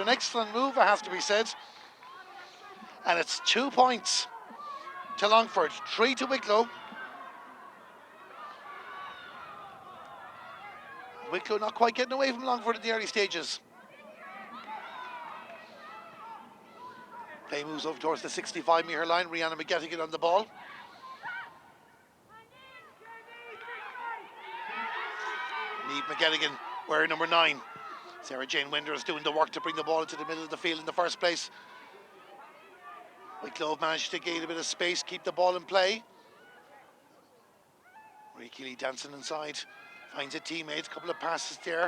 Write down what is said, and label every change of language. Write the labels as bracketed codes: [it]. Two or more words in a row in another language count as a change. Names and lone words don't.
[en] An excellent move, it has to be said. And it's 2 points to Longford, 3 to Wicklow. Wicklow not quite getting away from Longford in the early stages. Play moves over towards the 65-metre line. Rihanna McGettigan on the ball. Niamh McGettigan wearing number 9. Sarah Jane Winder is doing the work to bring the ball into the middle of the field in the first place. Wicklow have managed to gain a bit of space, keep the ball in play. Marie Keeley dancing inside, finds a teammate, a couple of passes there.